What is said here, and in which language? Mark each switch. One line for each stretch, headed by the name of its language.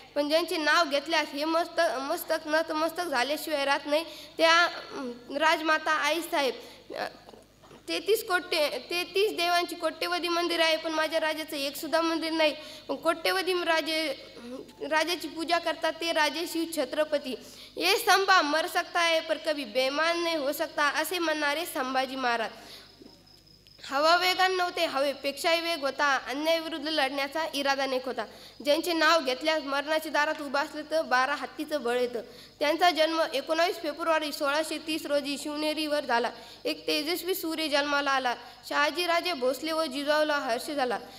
Marathi: पण ज्यांचे नाव घेतल्यास हे मस्तक नतमस्तक झाल्याशिवाय राहत नाही त्या राजमाता आईसाहेब. 33 देवांची कोट्यवधी मंदिर आहे, पण माझ्या राजाचं एक सुद्धा मंदिर नाही. पण कोट्यवधी राजाची पूजा करतात ते राजे शिव छत्रपती.
Hindi: ये संभा मर सकता है पर कभी बेमान नहीं हो सकता,
Marathi: असे म्हणणारे संभाजी महाराज. हवा वेगान नव्हते, हवेपेक्षाही वेग होता. अन्यायाविरुद्ध लढण्याचा इरादा नेक होता. ज्यांचे नाव घेतल्यास मरणाच्या दारात उभा असलं तर 12 हत्तीचं बळ येतं. त्यांचा जन्म 19 फेब्रुवारी 1630 रोजी शिवनेरीवर झाला. एक तेजस्वी सूर्य जन्माला आला. शहाजीराजे भोसले व जिजाऊला हर्ष झाला.